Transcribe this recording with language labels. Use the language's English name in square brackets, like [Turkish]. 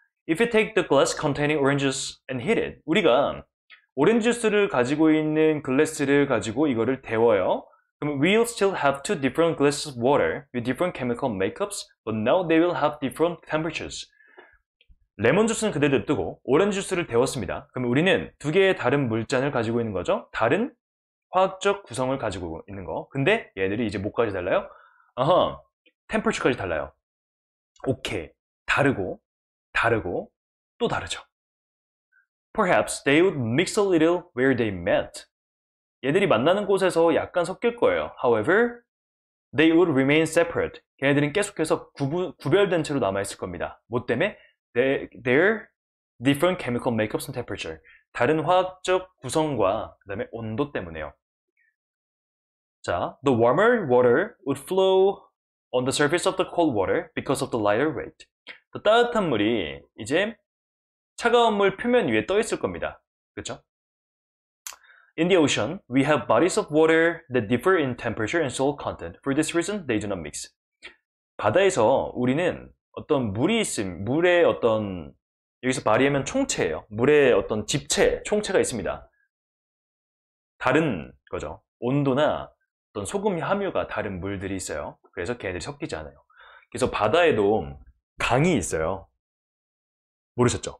[English] If you take the glass containing orange juice and heat it, [Korean] 우리가 오렌지 주스를 가지고 있는 글래스를 가지고 이거를 데워요. [English] 그럼 we'll still have 2 different glasses of water with different chemical makeups, but now they will have different temperatures. [Korean] 레몬 주스는 그대로 뜨고 오렌지 주스를 데웠습니다. 그럼 우리는 두 개의 다른 물잔을 가지고 있는 거죠. 다른 화학적 구성을 가지고 있는 거. 근데 얘들이 이제 뭐까지 달라요? temperature까지 달라요. 오케이, 다르고 또 다르죠. [English] Perhaps they would mix a little where they met. [Korean] 얘들이 만나는 곳에서 약간 섞일 거예요. [English] However, they would remain separate. [Korean] 걔네들은 계속해서 구별된 채로 남아있을 겁니다. 뭐 때문에? [English] Their different chemical makeups and temperature. [Korean] 다른 화학적 구성과 그 다음에 온도 때문에요. [English] 자, the warmer water would flow on the surface of the cold water because of the lighter weight. [Korean] 더 따뜻한 물이 이제 차가운 물 표면 위에 떠 있을 겁니다. 그렇죠? [English] In the ocean, we have bodies of water that differ in temperature and salt content. For this reason, they do not mix. [Korean] 바다에서 우리는 어떤 물이 물의 어떤, 여기서 바리하면 총체예요. 물의 어떤 집체, 총체가 있습니다. 다른 거죠. 온도나 어떤 소금 함유가 다른 물들이 있어요. 그래서 걔네들이 섞이지 않아요. 그래서 바다에도 강이 있어요. 모르셨죠?